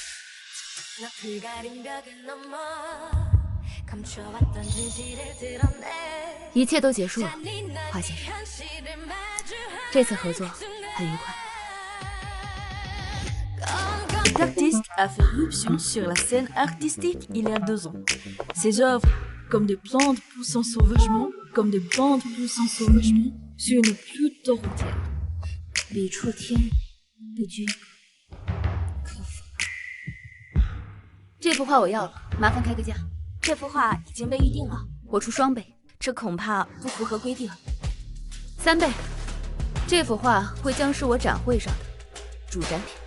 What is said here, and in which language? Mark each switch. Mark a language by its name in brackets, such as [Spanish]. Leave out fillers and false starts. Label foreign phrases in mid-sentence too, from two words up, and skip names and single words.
[Chinese] 一切都结束了，华先生。这次合作很愉快。 [French] L'artiste a fait irruption sur la scène artistique il y a 2 ans. Ses œuvres, comme des plantes poussant sauvagement, comme des bandes poussant sauvagement, sur une pluie torrentielle. [Chinese] 笔触天人，不拘一格，可否？这幅画我要了，麻烦开个价。这幅画已经被预定了，我出双倍，这恐怕不符合规定。 3倍，这幅画会将是我展会上的主展品。